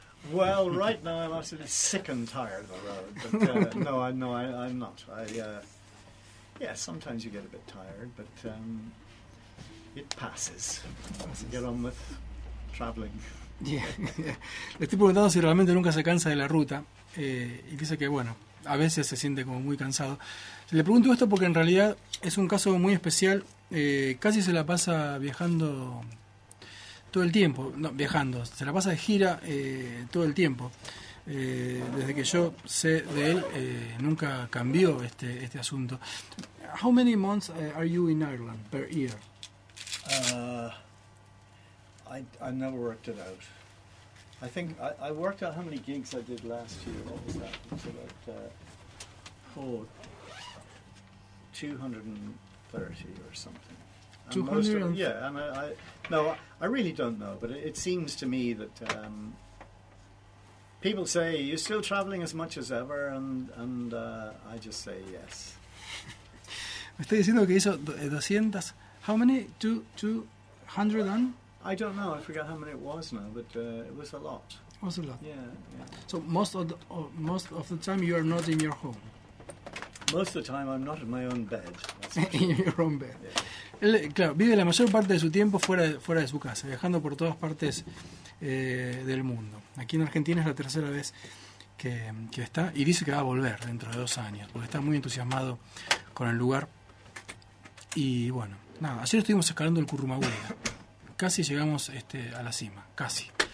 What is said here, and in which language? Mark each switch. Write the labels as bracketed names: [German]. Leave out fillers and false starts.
[English] Well, right now I'm absolutely sick and tired of the road. But no, I'm not. Sometimes you get a bit tired, but it passes. Get on with traveling. [Spanish] Le estoy preguntando si realmente nunca se cansa de la ruta, y dice que bueno, a veces se siente como muy cansado. Le pregunto esto porque en realidad es un caso muy especial. Casi se la pasa viajando todo el tiempo, no, viajando, se la pasa de gira todo el tiempo. Desde que yo sé de él, nunca cambió este asunto. [English] How many months are you in Ireland per year? I never worked it out. I think I worked out how many gigs I did last year. What was that? It's about 230 or something. 230? Yeah, and I really don't know, but it seems to me that people say, you're still traveling as much as ever, and I just say yes. [Spanish] Me estoy diciendo que hizo 200. [English] How many? 200 and? I don't know. I forget how many it was now, but it was a lot. It was a lot. Yeah. So most of the time you are not in your home. Most of the time I'm not in my own bed. In your own bed. Yeah. [Spanish] Él, claro, vive la mayor parte de su tiempo fuera de su casa, viajando por todas partes del mundo. Aquí en Argentina es la tercera vez que está y dice que va a volver dentro de 2 años, porque está muy entusiasmado con el lugar. Y bueno, nada, ayer estuvimos escalando el Currumahuida. Casi llegamos a la cima, casi.